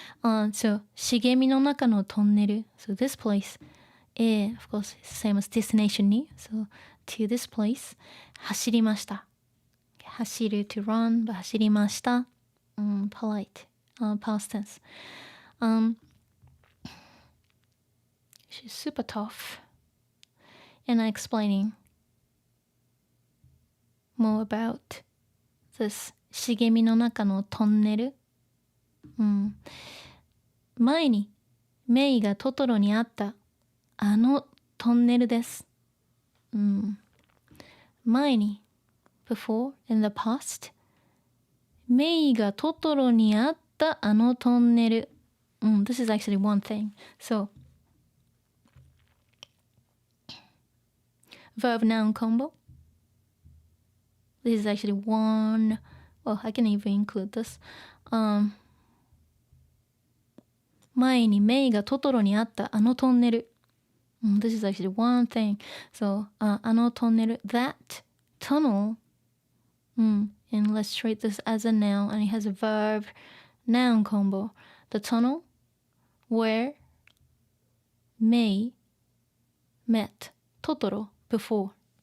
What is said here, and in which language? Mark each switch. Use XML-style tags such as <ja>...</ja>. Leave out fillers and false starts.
<ja>So, 茂みの中のトンネル.</ja> <en>So, this place, of course, same as destination に. So, to this place, 走りました。走る to run, but 走りました。 polite, past tense. She's super tough. And I'm explaining more about this</en> <ja>茂みの中のトンネル。前にメイがトトロに会ったあのトンネルです。前に</ja> <en>before, in the past</en> <ja>メイがトトロに会ったあのトンネル。</ja> <en>This is actually one thing. So, verb noun combo. This is actually one, well, I can even include this.</en> <ja>前にメイがトトロに会ったあのトンネル。</ja> <en>This is actually one thing. So,</en> <ja>あのトンネル,</ja> <en>that tunnel, and let's treat this as a noun, and it has a verb noun combo. The tunnel where Mei met Totoro before.</en>